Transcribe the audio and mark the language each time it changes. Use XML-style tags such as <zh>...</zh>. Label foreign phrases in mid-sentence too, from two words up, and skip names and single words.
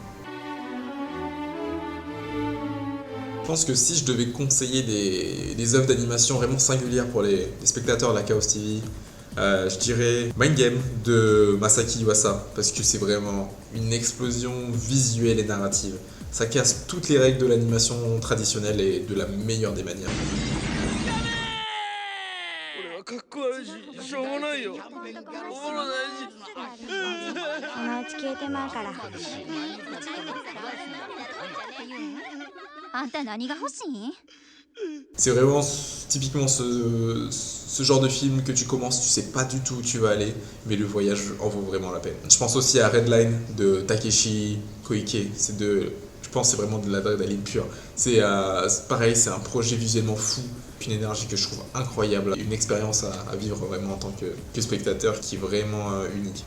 <fr>Je pense que si je devais conseiller des œuvres d'animation vraiment singulières pour les spectateurs de la Chaos TV, je dirais Mind Game de Masaki Yuasa, parce que c'est vraiment une explosion visuelle et narrative. Ça casse toutes les règles de l'animation traditionnelle et de la meilleure des manières.</fr> <ja>あんた何が欲しい?</ja> <fr>C'est vraiment typiquement ce genre de film que tu commences, tu sais pas du tout où tu vas aller, mais le voyage en vaut vraiment la peine. Je pense aussi à Redline de Takeshi Koike, je pense que c'est vraiment de l'adrénaline pure. C'est pareil, c'est un projet visuellement fou, une énergie que je trouve incroyable, une expérience à vivre vraiment en tant que spectateur qui est vraiment unique.</fr>